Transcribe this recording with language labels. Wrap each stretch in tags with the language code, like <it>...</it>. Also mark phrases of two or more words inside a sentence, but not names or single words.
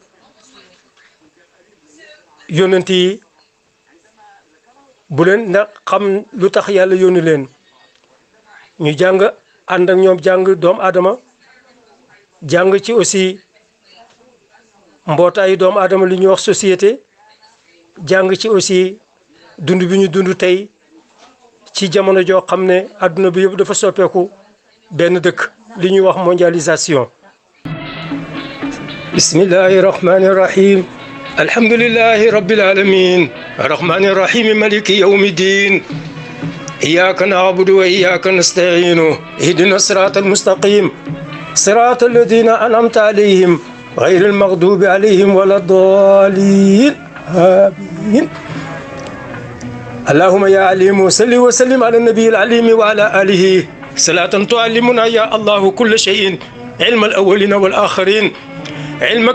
<wo>yonent yi bu leen ndax xam lu tax yàlla yónni leen ñu jàng ànd ak ñoom jàng doomu aadama jàng ci aussi mbootaayu doomu aadama li ñuy wax société jàng ci aussi dund bi ñu dund tey ci jamono joo xam ne adduna bi yëpp dafa soppeeku benn dëkk li ñuy wax mondialisation.</wo> <ar>بسم الله الرحمن الرحيم الحمد لله رب العالمين الرحمن الرحيم مالك يوم الدين إياك نعبد وإياك نستعين اهدنا الصراط المستقيم صراط الذين أنعمت عليهم غير المغضوب عليهم ولا الضالين آمين اللهم يا عليم صل وسلم على النبي العليم وعلى آله صلاة تعلمنا يا الله كل شيء علم الأولين والآخرين علمك</ar>